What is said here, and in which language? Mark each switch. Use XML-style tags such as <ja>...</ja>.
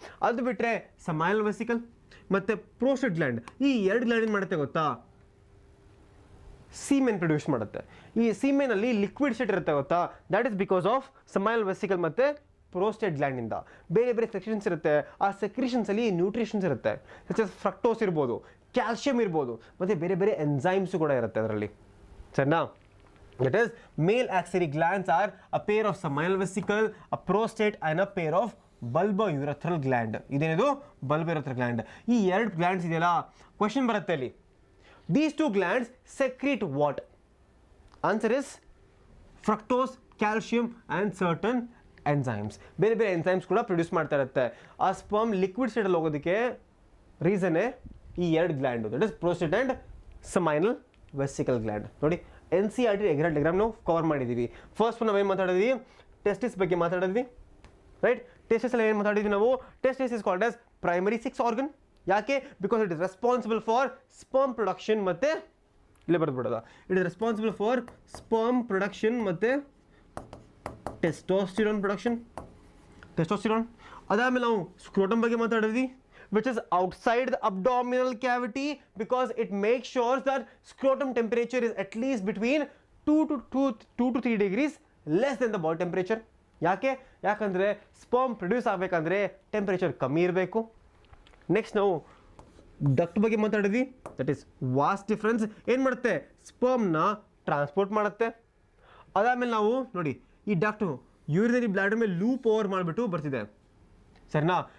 <kn>ಅದು ಬಿಟ್ಟರೆ seminal vesicle ಮತ್ತು ಪ್ರೋಸ್ಟೇಟ್ ಗ್ಲ್ಯಾಂಡ್, ಈ ಎರಡು ಗ್ಲ್ಯಾಂಡ್ ಏನು ಮಾಡುತ್ತೆ ಗೊತ್ತಾ? ಸೀಮೆನ್ ಪ್ರೊಡ್ಯೂಸ್ ಮಾಡುತ್ತೆ. ಈ ಸೀಮೆನಲ್ಲಿ ಲಿಕ್ವಿಡ್ ಸ್ಟೇಟ್ ಇರುತ್ತೆ ಗೊತ್ತಾ?</kn> <en>that is because of</en> <kn>seminal vesicle ಮತ್ತು ಪ್ರೋಸ್ಟೇಟ್ ಗ್ಲ್ಯಾಂಡಿಂದ. ಬೇರೆ ಬೇರೆ ಸೆಕ್ರಿಷನ್ಸ್ ಇರುತ್ತೆ, ಆ ಸೆಕ್ರಿಷನ್ಸಲ್ಲಿ ನ್ಯೂಟ್ರಿಷನ್ಸ್ ಇರುತ್ತೆ, ಸಚ್ ಎಸ್ ಫ್ರಕ್ಟೋಸ್ ಇರ್ಬೋದು, ಕ್ಯಾಲ್ಶಿಯಂ ಇರ್ಬೋದು, ಮತ್ತು ಬೇರೆ ಬೇರೆ ಎನ್ಸೈಮ್ಸು ಕೂಡ ಇರುತ್ತೆ ಅದರಲ್ಲಿ. ಸರಿನಾ?</kn> <en>That is, male axillary glands are a pair of seminal vesicle, a prostate and a pair of bulbourethral gland.</en> <kn>ಇದೇನಿದು? bulbourethral gland. ಈ ಎರಡು ಗ್ಲ್ಯಾಂಡ್ಸ್ ಇದೆಯಲ್ಲ, ಕ್ವೆಶ್ಚನ್ ಬರುತ್ತೆ ಅಲ್ಲಿ.</kn> <en>These two glands secrete what? Answer is fructose, calcium and certain enzymes.</en> <kn>ಬೇರೆ ಬೇರೆ enzymes ಕೂಡ produce ಮಾಡ್ತಾ ಇರುತ್ತೆ. ಆ ಸ್ಪರ್ಮ್ ಲಿಕ್ವಿಡ್ ಸ್ಟೇಟಲ್ಲಿ ಹೋಗೋದಕ್ಕೆ ರೀಸನ್ನೇ ಈ ಎರಡು gland,</kn> <en>That is prostate and seminal vesicle gland.</en> <kn>ನೋಡಿ, N C R T exam ನಾವು ಕವರ್ ಮಾಡಿದ್ದೀವಿ. ಫಸ್ಟ್ ನಾವು ಏನು ಮಾತಾಡಿದ್ವಿ? ಟೆಸ್ಟಿಸ್ ಬಗ್ಗೆ ಮಾತಾಡಿದ್ವಿ, ರೈಟ್? ಟೆಸ್ಟಿಸ್ ಅಲ್ಲಿ ಏನು ಮಾತಾಡಿದ್ವಿ ನಾವು?</kn> <en>Testis is called as primary sex organ.</en> <kn>ಯಾಕೆ?</kn> <en>because it is responsible for sperm production</en> <kn>ಮತ್ತು ಇಲ್ಲೇ ಬರೆದ್ಬಿಡೋದ,</kn> <en>It is responsible for sperm production ಮತ್ತು testosterone production, testosterone.</en> <kn>ಅದಾದಮೇಲೆ ನಾವು ಸ್ಕ್ರೋಟಮ್ ಬಗ್ಗೆ ಮಾತಾಡಿದ್ವಿ,</kn> <en>which is outside the abdominal cavity because it makes sure that scrotum temperature is at least between 2 to 3 degrees less than the body temperature.</en> <kn>ಯಾಕಂದರೆ sperm produce ಆಗಬೇಕಂದ್ರೆ temperature ಕಮ್ಮಿ ಇರಬೇಕು. Next ನಾವು duct ಬಗ್ಗೆ ಮಾತಾಡಿದ್ವಿ,</kn> <en>That is vast difference.</en> <kn>ಏನು ಮಾಡುತ್ತೆ? ಸ್ಪರ್ಮ್ನ transport ಮಾಡುತ್ತೆ. ಅದಾದಮೇಲೆ ನಾವು ನೋಡಿ, ಈ ಡಕ್ಟು ಯೂರಿನರಿ ಬ್ಲಾಡರ್ ಮೇಲೆ ಲೂಪ್ ಓವರ್ ಮಾಡಿಬಿಟ್ಟು ಬರ್ತಿದೆ, ಸರಿನಾ?</kn>